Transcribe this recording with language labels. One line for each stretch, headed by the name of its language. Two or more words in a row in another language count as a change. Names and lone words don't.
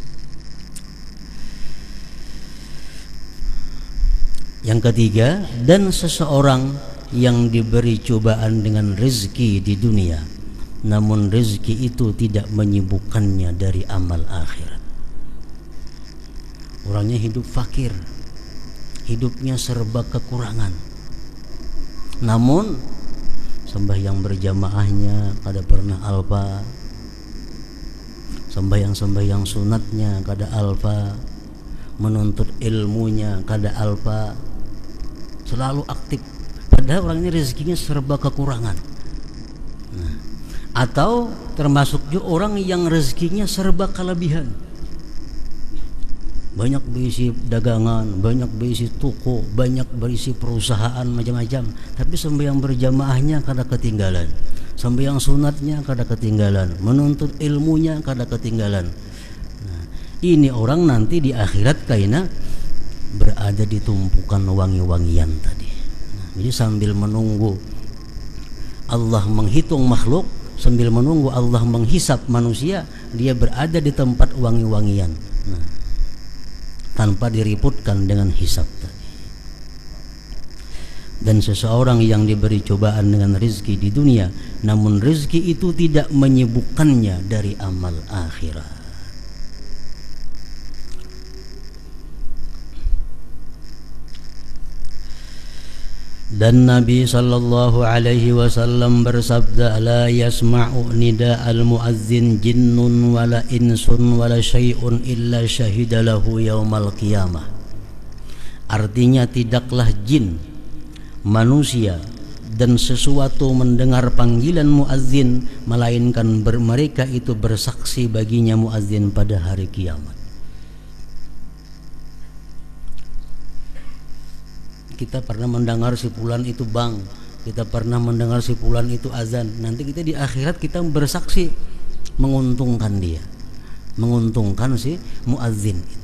Indonesian: Yang ketiga, dan seseorang yang diberi cobaan dengan rezeki di dunia, namun rezeki itu tidak menyibukkannya dari amal akhirat. Orangnya hidup fakir, hidupnya serba kekurangan, namun sembahyang berjamaahnya kada pernah alpa, sembahyang sunatnya kada alpa, menuntut ilmunya kada alpa, selalu aktif, padahal orang ini rezekinya serba kekurangan. Nah, atau termasuk juga orang yang rezekinya serba kelebihan, banyak berisi dagangan, banyak berisi toko, banyak berisi perusahaan macam-macam, tapi sembahyang berjamaahnya kada ketinggalan, sembahyang sunatnya kada ketinggalan, menuntut ilmunya kada ketinggalan. Nah, ini orang nanti di akhirat kaina berada di tumpukan wangi-wangian tadi. Nah, jadi sambil menunggu Allah menghitung makhluk, sambil menunggu Allah menghisap manusia, dia berada di tempat wangi-wangian. Nah, tanpa diriputkan dengan hisab tadi. Dan seseorang yang diberi cobaan dengan rezeki di dunia, namun rezeki itu tidak menyibukkannya dari amal akhirat. Dan Nabi
Arabic: صلى الله عليه وسلم
Indonesian: bersabda,
Arabic: لا يسمع نداء المؤذن جن ولا إنس ولا شيء إلا شهد له يوم القيامة.
Indonesian: Artinya tidaklah jin, manusia dan sesuatu mendengar panggilan muazzin melainkan mereka itu bersaksi baginya muazzin pada hari kiamat. Kita pernah mendengar si fulan itu bang, kita pernah mendengar si fulan itu azan, nanti kita di akhirat kita bersaksi menguntungkan dia, menguntungkan si muazzin itu.